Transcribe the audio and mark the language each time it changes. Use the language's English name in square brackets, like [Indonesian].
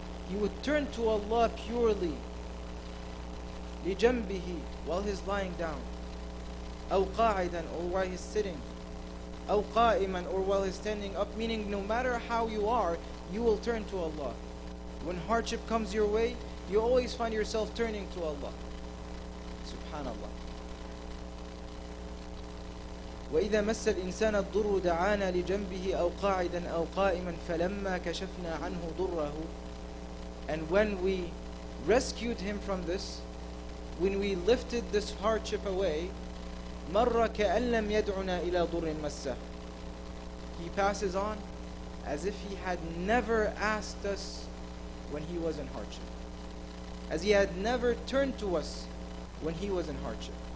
[English] he would turn to Allah purely, [Arabic] لِجَنْبِهِ, [English] while he's lying down, [Arabic] أَوْ قَاعِدًا, [English] or while he's sitting, [Arabic] أَوْ قَائِمًا, [English] or while he's standing up, meaning no matter how you are, you will turn to Allah. When hardship comes your way, you always find yourself turning to Allah. Subhanallah. [Arabic] وإذا مس الإنسان الضر دعانا لجنبه أو قاعدا أو قائما فلما كشفنا عنه ضره. [English] And when we rescued him from this, when we lifted this hardship away, [Arabic] مر كأن لم يدعنا إلى ضر مسه. [English] He passes on as if he had never asked us when he was in hardship, as he had never turned to us when he was in hardship.